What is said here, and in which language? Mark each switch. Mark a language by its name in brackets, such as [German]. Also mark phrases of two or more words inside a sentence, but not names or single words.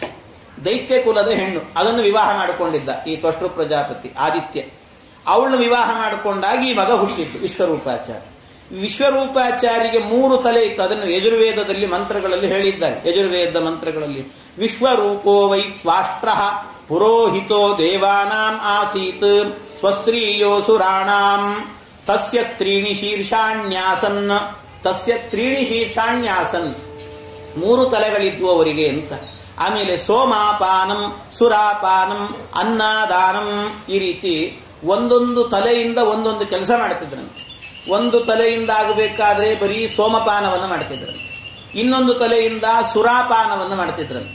[Kannada] ದೈತ್ಯ ಕುಲದ ಹೆಣ್ಣು, ಅದನ್ನು ವಿವಾಹ ಮಾಡಿಕೊಂಡಿದ್ದ ಈ ತ್ವಷ್ಟೃ ಪ್ರಜಾಪತಿ ಆದಿತ್ಯ. ಅವಳನ್ನು ವಿವಾಹ ಮಾಡಿಕೊಂಡಾಗಿ ಈ ಮಗ ಹುಟ್ಟಿದ್ದು ವಿಶ್ವರೂಪಾಚಾರ್ಯ. ವಿಶ್ವರೂಪಾಚಾರ್ಯಗೆ 3 ತಲೆ ಇತ್ತು. ಅದನ್ನು ಯಜುರ್ವೇದದಲ್ಲಿ ಮಂತ್ರಗಳಲ್ಲಿ ಹೇಳಿದ್ದಾರೆ. ಯಜುರ್ವೇದ ಮಂತ್ರಗಳಲ್ಲಿ [Sanskrit] ವಿಶ್ವರೂಪೋ ವೈ ತ್ವಾಷ್ಟ್ರ ಪುರೋಹಿತೋ ದೇವಾನಾಂ ಆಸೀತ್ ಸ್ವಸ್ತ್ರೀಯೋ ಸುರಾಣಾಂ ತಸ್ಯ 3 ಶೀರ್ಷಾಣ್ಯಾಸನ್. ತಸ್ಯ 3 ಶೀರ್ಷಾಣ್ಯಾಸನ್, [Kannada] 3 ತಲೆಗಳಿದ್ವು ಅವರಿಗೆ ಅಂತ. ಆಮೇಲೆ [Sanskrit] ಸೋಮಾಪಾನಂ ಸುರಾಪಾನಂ ಅನ್ನದಾನಂ, [Kannada] ಈ ರೀತಿ ಒಂದೊಂದು ತಲೆಯಿಂದ ಒಂದೊಂದು ಕೆಲಸ ಮಾಡ್ತಿದ್ರಂತೆ. ಒಂದು ತಲೆಯಿಂದ ಆಗಬೇಕಾದ್ರೆ ಬರೀ ಸೋಮಪಾನವನ್ನು ಮಾಡ್ತಿದ್ರಂತೆ, ಇನ್ನೊಂದು ತಲೆಯಿಂದ ಸುರಾಪಾನವನ್ನು ಮಾಡ್ತಿದ್ರಂತೆ.